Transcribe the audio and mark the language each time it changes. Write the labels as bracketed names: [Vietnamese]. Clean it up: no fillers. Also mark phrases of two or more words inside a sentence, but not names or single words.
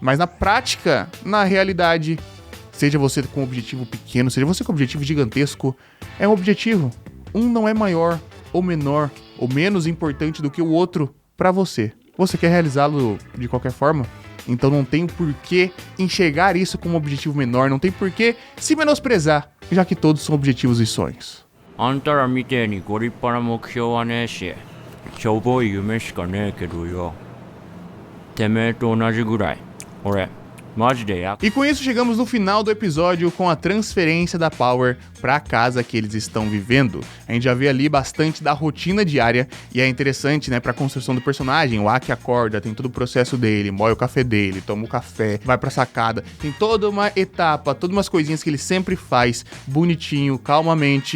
[Portuguese] Mas na prática, na realidade, seja você com um objetivo pequeno, seja você com um objetivo gigantesco, é um objetivo. Um não é maior, ou menor, ou menos importante do que o outro pra você. Você quer realizá-lo de qualquer forma? Então não tem por que enxergar isso como um objetivo menor, não tem por que se menosprezar, já que todos são objetivos e sonhos. [Japanese] あんたらみてえにご立派な目標はねえし、しょぼい夢しかねえけどよ。てめえと同じぐらい、俺、マジでや。 [Portuguese] E com isso chegamos no final do episódio com a transferência da Power para a casa que eles estão vivendo. A gente já vê ali bastante da rotina diária e é interessante, né, para a construção do personagem. O Aki acorda, tem todo o processo dele, moe o café dele, toma o café, vai pra sacada. Tem toda uma etapa, todas umas coisinhas que ele sempre faz, bonitinho, calmamente.